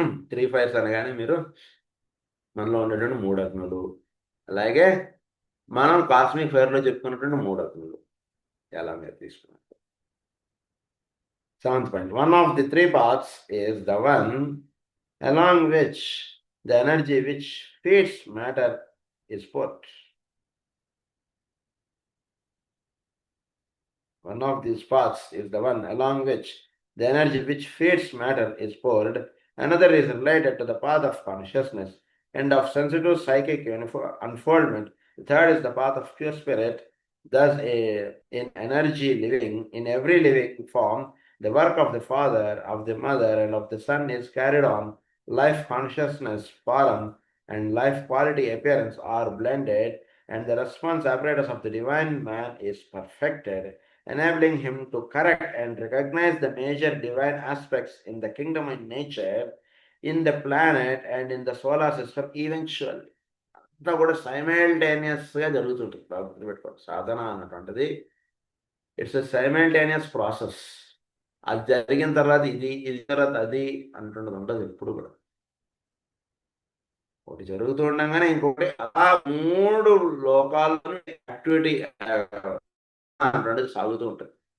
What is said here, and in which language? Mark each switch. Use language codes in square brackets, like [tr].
[te] Three fires అనగానే మీరు మనలో ఉండేటువంటి 3 అగ్నులు, అలాగే మనం కాస్మిక్ ఫైర్లో చెప్పుకున్నటువంటి 3 అగ్నులు ఎలా మీరు తీసుకున్నారు. [en] 7th point. One of the 3 paths is the one along which the energy which feeds matter is put. One of these paths is the one along which the energy which feeds matter is poured. Another is related to the path of consciousness and of sensitive psychic unfoldment. The third is the path of pure spirit. Thus, in energy living, in every living form, the work of the Father, of the Mother, and of the Son is carried on. Life consciousness, form, and life quality appearance are blended, and the response apparatus of the divine man is perfected, enabling him to correct and recognize the major divine aspects in the kingdom and nature, in the planet, and in the solar system eventually. [te] అంతా కూడా సైమల్టేనియస్గా జరుగుతుంటుంది. గుర్తుపెట్టుకోండి, సాధన అన్నటువంటిది [en] It's a simultaneous process. [te] అది జరిగిన తర్వాత ఇది తర్వాత అది అంటున్నది ఉండదు ఎప్పుడు కూడా. ఒకటి జరుగుతూ ఉండగానే ఇంకొకటి, అలా 3 లోకాల్లో యాక్టివిటీ అంటున్నది సాగుతూ ఉంటుంది.